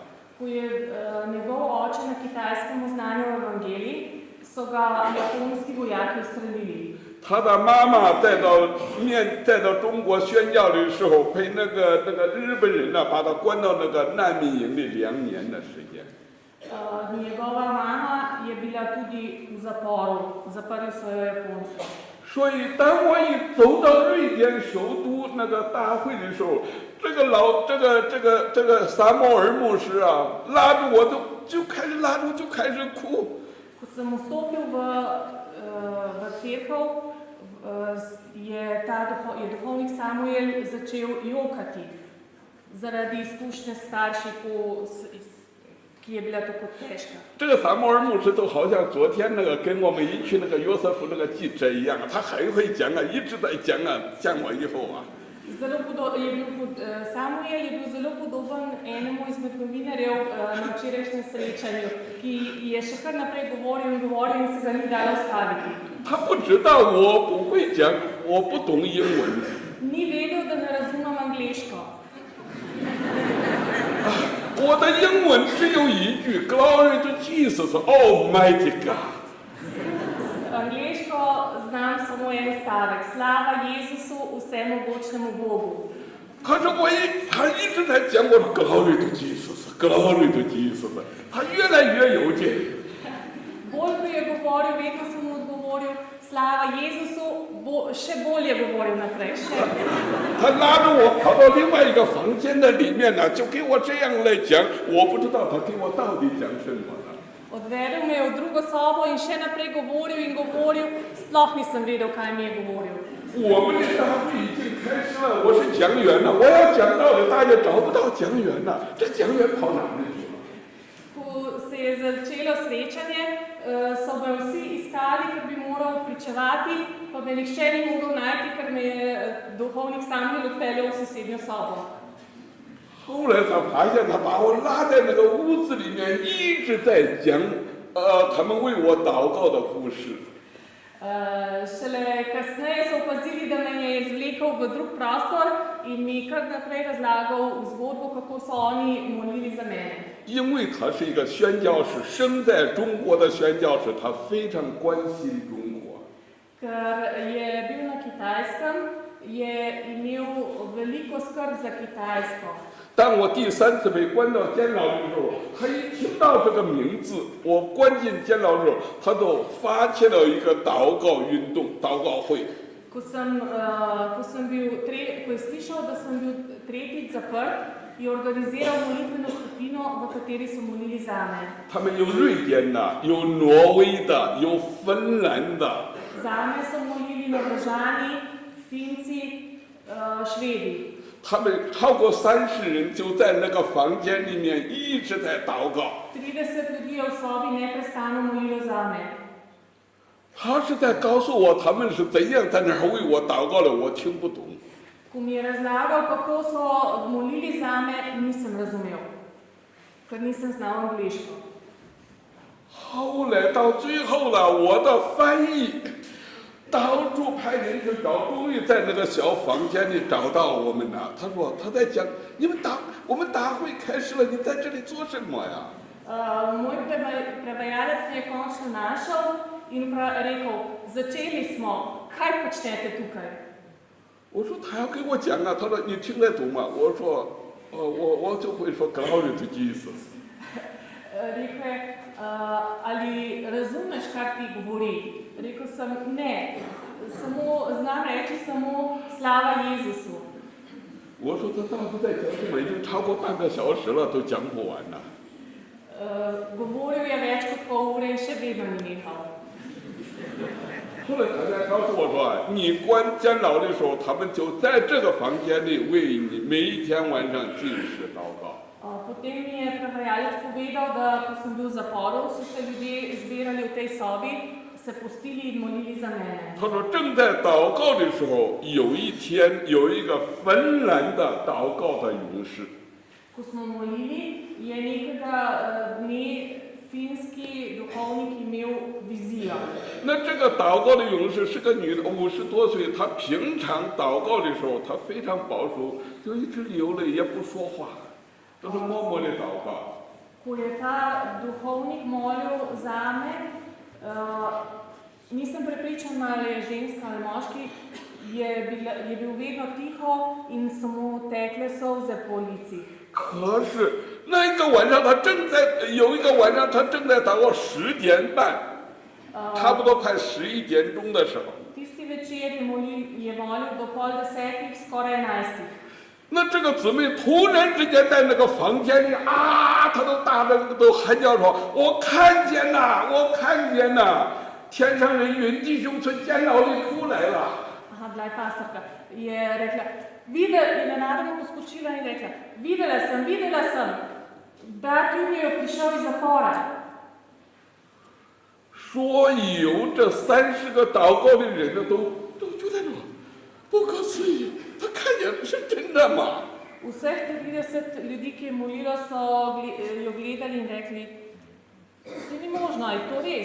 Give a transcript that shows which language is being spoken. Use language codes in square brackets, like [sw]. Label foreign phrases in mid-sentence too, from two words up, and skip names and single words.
[sl] Ko je njegov oče na Kitajskem oznanjal evangelij, so ga japonski vojaki ustrelili. [zh] 他的妈妈再到中国宣教的时候，被那个日本人呢，把他关到那个难民营里2年的时间。 [sl] Njegova mama je bila tudi v zaporu, zaprli so jo Japonci. [zh] 所以当我一走到瑞典首都那个大会的时候，这个萨摩尔牧师啊，拉住我就开始哭。 [sl] Ko sem vstopil v cerkev, je duhovnik Samuel začel jokati zaradi izkušnje s starši, ki je bila tako težka. [zh] 这个萨摩尔牧师都好像昨天那个跟我们一群那个约瑟夫那个记者一样，他很会讲啊，一直在讲啊，讲我以后啊。 [sl] Samuel je bil zelo podoben enemu izmed novinarjev na včerajšnjem srečanju, ki je še kar naprej govoril in se ga ni dalo ustaviti. [zh] 他不知道我不会讲，我不懂英文。 [sl] Ni vedel, da ne razumem angleško. [zh] 我的英文只有一句 ， [en] Glory to Jesus, Almighty God。 [sl] Angleško znam samo en stavek, slava Jezusu, vsemogočnemu Bogu. [zh] 可是他一直在讲我的 [en] Glory to Jesus, Glory to Jesus， [zh] 他越来越有劲。 [sl] Bolj ko je govoril, vedno sem mu odgovoril, slava Jezusu, še bolje govoril naprej. [zh] 他拉着我跑到另外一个房间的里面呢，就给我这样来讲，我不知道他给我到底讲什么呢。 [sl] Odvedel me je v drugo sobo in še naprej govoril, sploh nisem vedel, kaj mi je govoril. [zh] 我们的大会已经开始了，我是讲员了，我要讲到的大家找不到讲员了，这讲员跑哪里去了？ [sl] Ko se je začelo srečanje, so me vsi iskali, ker bi moral pričevati, pa me nihče ni mogel najti, ker me je duhovnik Samuel odpeljal v sosednjo sobo. [zh] 后来才发现，他把我拉在那个屋子里面，一直在讲，他们为我祷告的故事。 [sl] Šele kasneje so opazili, da me je izvlekel v drug prostor in mi kar naprej razlagal zgodbo, kako so oni molili za mene. [zh] 因为他是一个宣教士，生在中国的宣教士，他非常关心中国。 [sl] Ker je bil na Kitajskem, je imel veliko skrb za Kitajsko. [zh] 当我第3次被关到监牢的时候，他一听到这个名字，我关进监牢的时候，他就发起了一个祷告运动、祷告会。 [sl] Ko je slišal, da sem bil tretjič zaprt, je organiziral molitveno skupino, v kateri so molili zame. [zh] 他们有瑞典的，有挪威的，有芬兰的。 [sl] Zame so molili Norvežani, Finci, Švedi. [zh] 他们超过30人就在那个房间里面一直在祷告。 [sl] 30 ljudi je v sobi neprestano molilo zame. [zh] 他是在告诉我他们是怎样在那儿为我祷告的，我听不懂。 [sl] Ko mi je razlagal, kako so molili zame, nisem razumel, ker nisem znal angleško. [zh] 后来到最后了，我的翻译到处派人去找，终于在那个小房间里找到我们了。他说他在讲，我们大会开始了，你在这里做什么呀？ [sl] Moj prevajalec me je končno našel in rekel, začeli smo, kaj počnete tukaj? [zh] 我说他要给我讲啊，他说你听得懂吗？我说我就会说 [en] Glory to Jesus。 [sl] Rekel je, ali razumeš, kar ti govori? Rekel sem, ne, znam reči samo slava Jezusu. [zh] 我说他到底在讲什么？已经超过半个小时了，都讲不完呢。 [sl] Govoril je več kot pol ure in še vedno ni nehal. [zh] 后来大家告诉我说，你关监牢的时候，他们就在这个房间里为你每一天晚上禁食祷告。 [sl] Potem mi je prevajalec povedal, da ko sem bil v zaporu, so se ljudje zbirali v tej sobi, se postili in molili za mene. [zh] 他说正在祷告的时候，有一天有一个芬兰的祷告的勇士， [sl] Ko smo molili, je nekega dne finski duhovnik imel vizijo. [zh] 那这个祷告的勇士是个女的，50多岁。她平常祷告的时候，她非常保守，就一直流泪，也不说话，都是默默的祷告。 [sl] Ko je ta duhovnik molil zame, nisem prepričana, ali je ženska ali moški, je bil vedno tiho in so mu tekle solze po licih. [zh] 可是那个晚上，有一个晚上，他正在祷告10点半，差不多快11点钟的时候。 [sl] Tisti večer je molil do pol 10, skoraj 11. [zh] 那这个姊妹突然之间在那个房间里啊，她都大着都喊叫说：“我看见了，我看见了，天上人云弟兄从监牢里出来了。” [sl] Aha, bila je pastorka. Je rekla, je nenadoma poskočila in rekla, videla sem, brat Junijo je prišel iz zapora. [zh] 所有这30个祷告的人呢，都觉得说不可思议，他看见了是真的吗？ [sl] Vseh 30 ljudi, ki je molilo, so jo gledali in rekli, se ni možno, je to res?